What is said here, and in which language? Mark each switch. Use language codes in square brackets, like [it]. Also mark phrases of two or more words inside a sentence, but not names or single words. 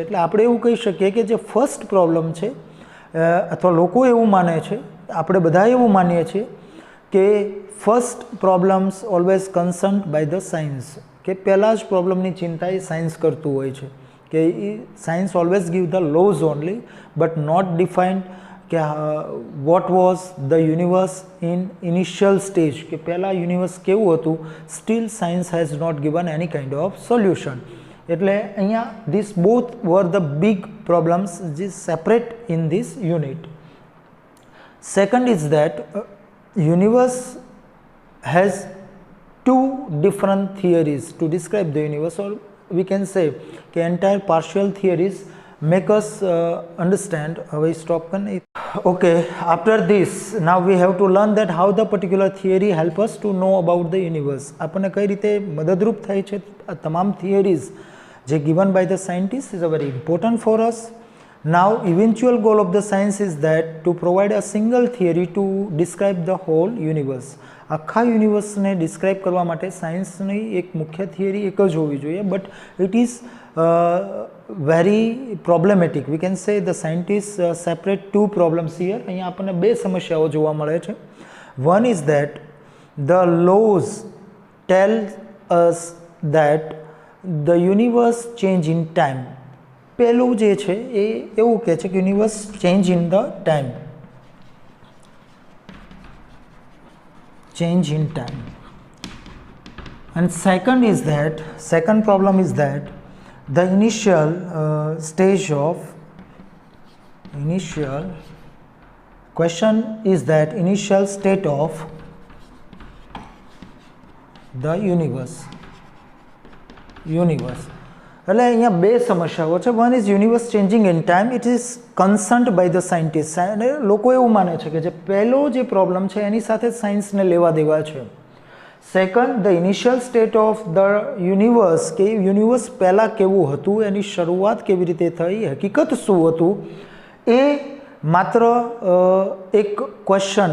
[gu] એટલે આપણે એવું કહી શકીએ કે જે [en] first problem [gu] છે, અથવા લોકો એવું માને છે, આપણે બધા એવું માનીએ છીએ કે [en] first problems always concern by the science, [gu] કે પહેલાં જ પ્રોબ્લેમની ચિંતા એ સાયન્સ કરતું હોય છે, કે [en] science always give the laws only but not defined [gu] કે [en] what was the universe in initial stage, [gu] કે પહેલાં યુનિવર્સ કેવું હતું. [en] Still science has not given any kind of solution. [gu] એટલે અહીંયા [en] this both were the big problems જે separate in this unit. Second is that universe has two different theories to describe the universe, or we can say કે entire partial theories make us understand. [gu] હવે stop કરને. [en] Okay, after this now we have to learn that how the particular theory help us to know about the universe. [gu] આપણને કઈ રીતે મદદરૂપ થાય છે આ તમામ theories જે [en] given by the scientists is a very important for us. Now eventual goal of the science is that to provide a single theory to describe the whole universe. [gu] આખા યુનિવર્સને ડિસ્ક્રાઇબ કરવા માટે સાયન્સની એક મુખ્ય થિયરી એક જ હોવી જોઈએ, [en] but it is very problematic. We can say the scientist separate two problems here. [gu] અહીંયા આપણને બે સમસ્યાઓ જોવા મળે છે. [en] One is that the laws tell us that the universe change in time. [gu] પહેલું જે છે એ એવું કહે છે કે [en] universe change in the time, change in time. And second is that, second problem is that the initial stage of initial question is that initial state of the universe. [gu] એટલે અહીંયા બે સમસ્યાઓ છે. [en] One is universe changing in time, it is concerned by the scientist. [gu] અને લોકો એવું માને છે કે જે પહેલો જે પ્રોબ્લેમ છે એની સાથે સાયન્સને લેવા દેવા છે. [en] Second, the initial state of the universe, [gu] કે યુનિવર્સ પહેલાં કેવું હતું, એની શરૂઆત કેવી રીતે થઈ, હકીકત શું હતું, એ માત્ર એક ક્વેશ્ચન.